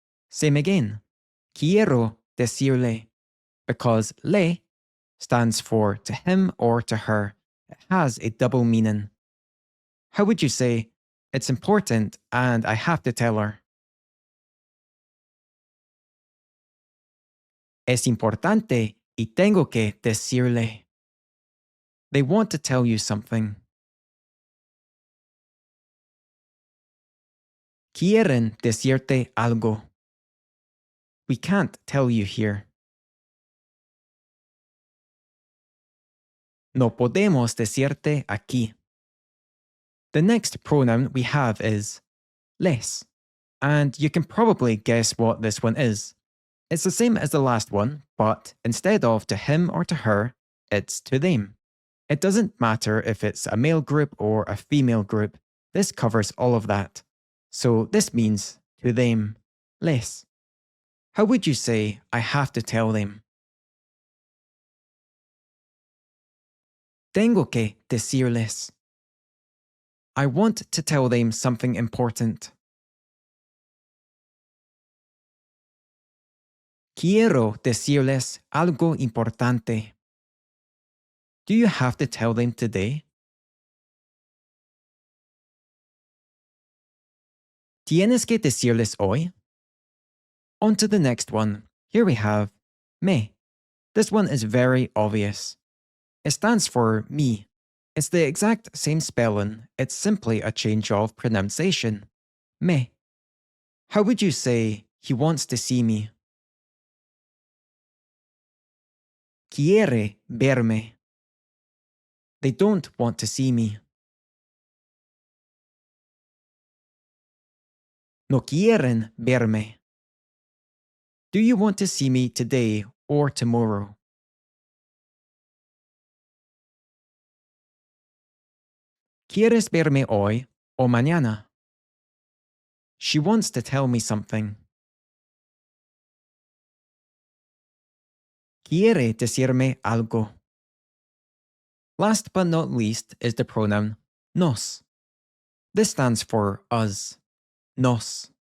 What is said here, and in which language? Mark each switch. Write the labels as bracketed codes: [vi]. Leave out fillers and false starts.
[en] Same again. [es] Quiero decirle. [en] Because le stands for to him or to her. It has a double meaning. How would you say, it's important and I have to tell her? [es] Es importante y tengo que decirle. [en] They want to tell you something. [es] Quieren decirte algo. [en] We can't tell you here. [es] No podemos decirte aquí. [en] The next pronoun we have is les. And you can probably guess what this one is. It's the same as the last one, but instead of to him or to her, it's to them. It doesn't matter if it's a male group or a female group, this covers all of that. So this means to them, les. How would you say, I have to tell them? [es] Tengo que decirles. [en] I want to tell them something important. [es] Quiero decirles algo importante. [en] Do you have to tell them today? [es] ¿Tienes que decirles hoy? [en] On to the next one. Here we have me. This one is very obvious. It stands for me. It's the exact same spelling, it's simply a change of pronunciation. Me. How would you say, he wants to see me? [es] Quiere verme. [en] They don't want to see me. [es] No quieren verme. [en] Do you want to see me today or tomorrow? [es] ¿Quieres verme hoy o mañana? [en] She wants to tell me something. [es] Quiere decirme algo. [en] Last but not least is the pronoun nos. This stands for us. Nos.